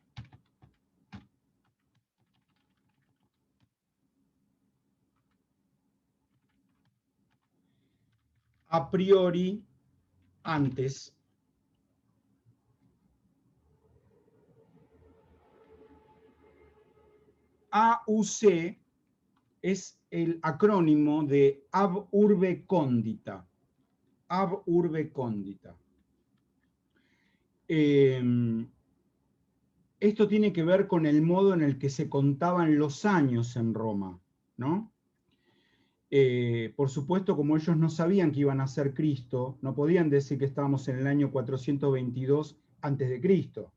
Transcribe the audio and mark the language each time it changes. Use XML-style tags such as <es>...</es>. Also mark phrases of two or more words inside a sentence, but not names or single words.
<la>A priori,</la> <es>antes. AUC es el acrónimo de</es> <la>ab urbe condita. Ab urbe condita.</la> <es>Esto tiene que ver con el modo en el que se contaban los años en Roma, ¿no? Por supuesto, como ellos no sabían que iban a ser Cristo, no podían decir que estábamos en el año 422 antes de Cristo.</es>